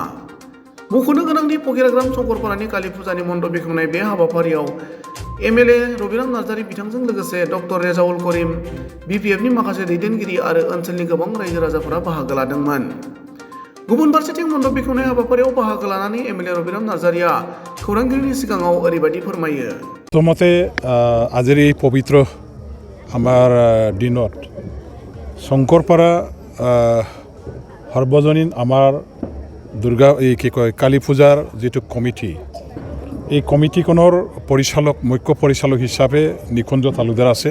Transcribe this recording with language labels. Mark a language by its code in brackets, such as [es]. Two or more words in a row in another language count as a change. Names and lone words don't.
[brx] मख'नो गोनांदि फकिराग्राम शंकरपारानि काली फुजानि मण्डप बेखेवनाय बे हाबाफारियाव एमएलए रबिराम नार्जारि बिथांजों लोगोसे डक्टर रेजाउल करिम, बिपिएफनि माखासे दैदेनगिरि आरो ओनसोलनि गोबां रायजो राजाफोरा बाहागो लादोंमोन। गुबुन फारसेथिं मण्डप बेखेवनाय हाबाफारियाव बाहागो लानानै एमएलए रबिराम नार्जारिया खौरांगिरिनि सिगाङाव ओरैबायदि फोरमायो। [as] प्रथमते আজিৰ এই পবিত্ৰ আমাৰ দিনত শংকৰপাৰা সৰ্বজনীন আমাৰ দুৰ্গা কালী পূজাৰ যিটো কমিটি, এই কমিটিখনৰ মুখ্য পৰিচালক হিচাপে নিকুঞ্জ তালুকদাৰ আছে।